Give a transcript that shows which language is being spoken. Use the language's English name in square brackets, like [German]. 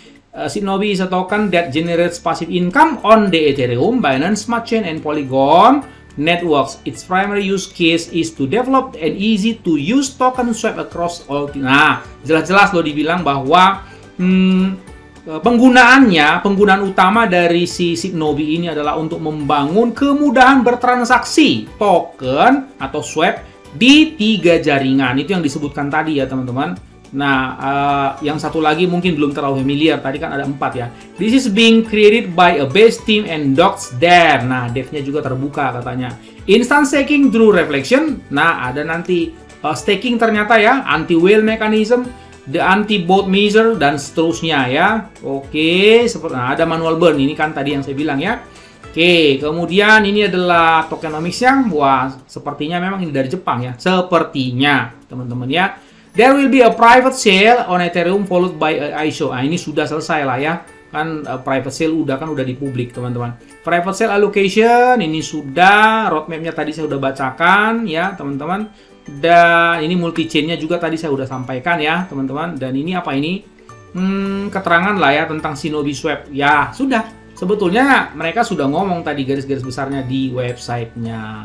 [English] Shinobi is a token that generates passive income on the Ethereum, Binance Smart Chain, and Polygon networks. Its primary use case is to develop an easy-to-use token swap across all. [Indonesian] Nah, jelas-jelas lo dibilang bahwa penggunaan utama dari si Shinobi ini adalah untuk membangun kemudahan bertransaksi token atau swap di 3 jaringan. Itu yang disebutkan tadi ya teman-teman. Nah, yang satu lagi mungkin belum terlalu familiar. Tadi kan ada 4 ya. [English] This is being created by a base team and docs there. [Indonesian] Nah, devnya juga terbuka katanya. [English] Instant staking through reflection. [Indonesian] Nah, ada nanti staking ternyata ya. [English] Anti-whale mechanism, the anti-bot measure, [Indonesian] dan seterusnya ya. Oke, ada manual burn. Ini kan tadi yang saya bilang ya. Oke, kemudian ini adalah tokenomics-nya. Wah, sepertinya memang ini dari Jepang ya. Sepertinya, teman-teman ya. [English] There will be a private sale on Ethereum followed by a ICO. [Indonesian] Nah, ini sudah selesai lah ya. Kan private sale udah di publik, teman-teman. Private sale allocation ini sudah, roadmap-nya tadi saya udah bacakan ya, teman-teman. Dan ini multi chain-nya juga tadi saya udah sampaikan ya, teman-teman. Dan ini apa ini? Keterangan lah ya tentang Shinobi Swap. Ya, sudah. Sebetulnya mereka sudah ngomong tadi garis-garis besarnya di websitenya.